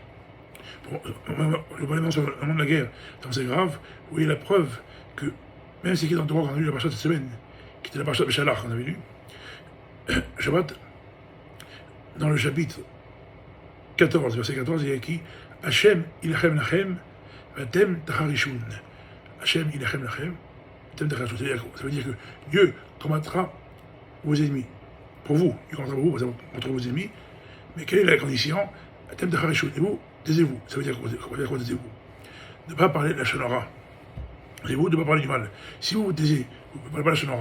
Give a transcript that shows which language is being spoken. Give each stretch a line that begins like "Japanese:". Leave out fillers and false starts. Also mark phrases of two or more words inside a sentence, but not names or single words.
French: Le problème sur le monde de la guerre, c'est grave, vous voyez la preuve que, même si qui est dans le droit qu'on a lu la parasha cette semaine, qui était la parasha de Béchalach qu'on avait lu, Shabbat, dans le chapitre 14, verset 14, il y a écrit
Hebrew: השם ילחם לכם ואתם תחרישון. השם ילחם לכם ואתם תחרישון.
French: Ça veut dire que Dieu combattra vos ennemis. Pour vous, il combattra pour vous, contre vos ennemis. Mais quelle est la condition?
Hebrew: ואתם תחרישון.
French: Et vous, taisez-vous. Ça veut dire quoi, taisez-vous? Ne pas parler de la Shonara. Taisez-vous, de ne pas parler du mal. Si vous vous taisez, vous ne parlez pas de la Shonara.